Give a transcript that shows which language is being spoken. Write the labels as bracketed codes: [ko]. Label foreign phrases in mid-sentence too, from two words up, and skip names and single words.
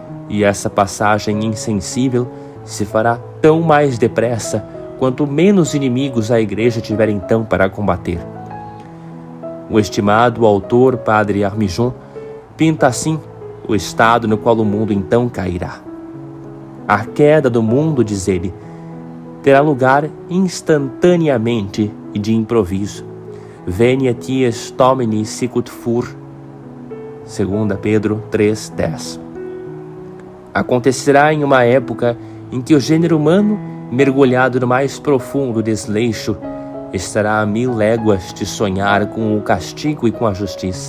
[pt] E essa passagem insensível se fará tão mais depressa quanto menos inimigos a igreja tiver então para combater. O estimado autor Padre Armijon pinta assim o estado no qual o mundo então cairá. A queda do mundo, diz ele, terá lugar instantaneamente e de improviso. [la] Veniet ies Domini sicut fur, 2 Pedro 3,10. [pt] Acontecerá em uma época em que o gênero humano, mergulhado no mais profundo desleixo, estará a 1000 léguas de sonhar com o castigo e com a justiça.